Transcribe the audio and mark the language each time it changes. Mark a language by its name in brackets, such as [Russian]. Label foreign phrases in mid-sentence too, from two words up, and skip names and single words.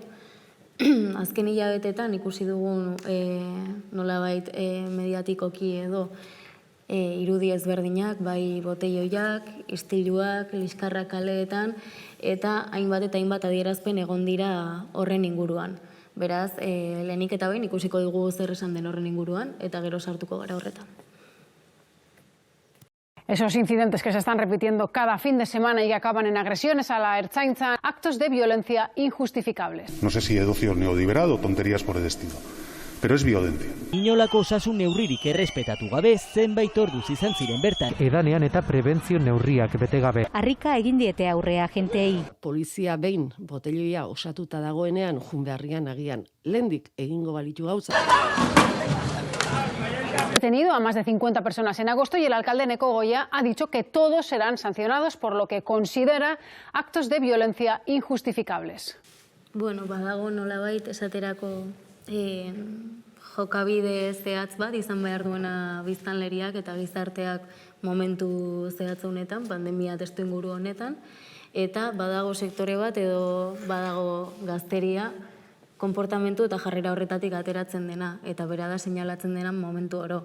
[Basque] Azken hilabeteetan ikusi dugun nolabait mediatikoki edo irudi ezberdinak, bai boteioiak, istiluak, liskarrak kaleetan, eta hainbat eta hainbat adierazpen egon dira horren inguruan. Beraz, lehenik eta behin ikusiko dugu zer esan den horren inguruan, eta gero sartuko gara horretan. [Spanish] Esos incidentes que se están repitiendo cada fin de semana y que acaban en agresiones a la Ertzaintza, actos de violencia injustificables. No sé si edocio neoliberal o tonterías por el estilo, pero es violencia. [Basque] Inolako osasun neurririk errespetatu gabe zenbait orduz izan ziren bertan. Edanean eta prebentzio neurriak bete gabe. Harrika egin diete aurre agentei. Polizia behin botelioia osatuta dagoenean jun beharrian agian lehendik egingo balitu gauza. [Spanish] detenido a más de 50 personas en agosto y el alcalde Eneko Goia ha dicho que todos serán sancionados por lo que considera actos de violencia injustificables. [Basque] Bueno, badago nolabait esaterako jokabide zehatz bat izan behar duena biztanleriak eta gizarteak momentu zehatz honetan, pandemia testuinguru honetan, eta badago sektore bat edo badago gazteria konportamentu eta jarrera horretatik ateratzen dena, eta bera da seinalatzen dena momentu oro.